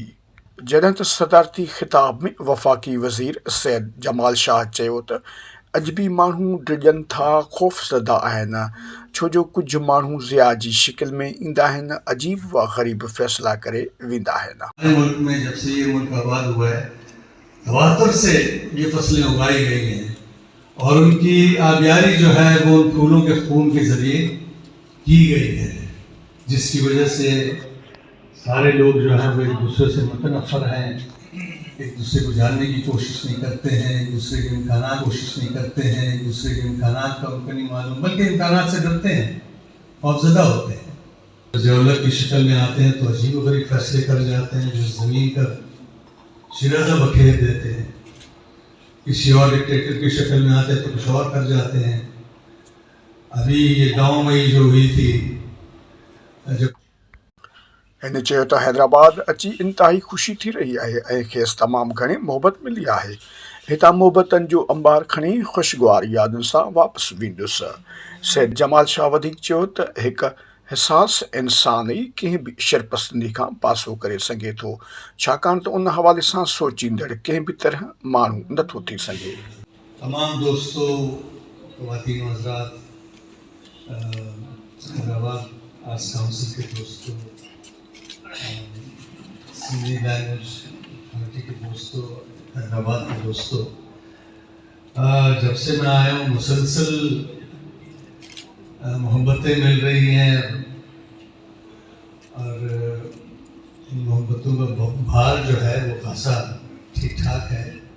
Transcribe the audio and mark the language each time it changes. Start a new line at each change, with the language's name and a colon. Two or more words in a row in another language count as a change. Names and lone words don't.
Sindhi: जॾहिं त सदारती ख़िताब में वफ़ाक़ी वज़ीर सैयद जमाल शाह चयो त अजबी माण्हू डिॼनि था, ख़ौफ़ज़दा आहिनि, छो जो कुझु माण्हू ज़िया जी शिकिल में ईंदा आहिनि, अजीब व ग़रीब फ़ैसला करे वेंदा आहिनि।
Urdu: ملک میں جب سے یہ ملک آباد ہوا ہے، تواتر سے یہ فصلیں اگائی گئی ہیں اور ان کی آبیاری جو ہے وہ ان پھولوں کے خون کے ذریعے کی گئی ہے، جس کی وجہ سے سارے لوگ جو ہیں وہ ایک دوسرے سے متنفر ہیں. ایک دوسرے کو جاننے کی کوشش نہیں کرتے ہیں، ایک دوسرے کے امکانات کوشش نہیں کرتے ہیں، ایک دوسرے کے امکانات کا ان کو نہیں معلوم، بلکہ امکانات سے ڈرتے ہیں، خوفزدہ ہوتے ہیں، ضرورت کی شکل میں آتے ہیں تو عجیب و غریب فیصلے کر جاتے ہیں جو زمین کا شیرازہ بکھیر دیتے ہیں، کسی اور ڈکٹیٹر کی شکل میں آتے ہیں تو کچھ اور کر جاتے ہیں۔ ابھی یہ گاؤں میں جو ہوئی تھی جو
Sindhi: हिन चयो त हैदराबाद अची इंतिहाई ख़ुशी थी रही आहे ऐं खेसि तमामु घणी मोहबत मिली आहे। हितां मोहबतनि जो अंबार खणी ख़ुशगवार यादुनि सां वापसि वेंदुसि। सैद जमाल शाह वधीक चयो त हिकु हिसास इंसान ई कंहिं बि शरपसंदी खां पासो करे सघे थो, छाकाणि त उन हवाले सां सोचींदड़ कंहिं बि तरह माण्हू नथो थी सघे।
Urdu: تمام دوستوں، خواتین و حضرات، حیدرآباد آرٹس کونسل کے دوستوں، سندھی لینگویج کمیٹی کے دوستوں، حیدرآباد کے دوستوں، جب سے میں آیا ہوں مسلسل محبتیں مل رہی ہیں اور ان محبتوں کا بھار جو ہے وہ خاصا ٹھیک ٹھاک ہے.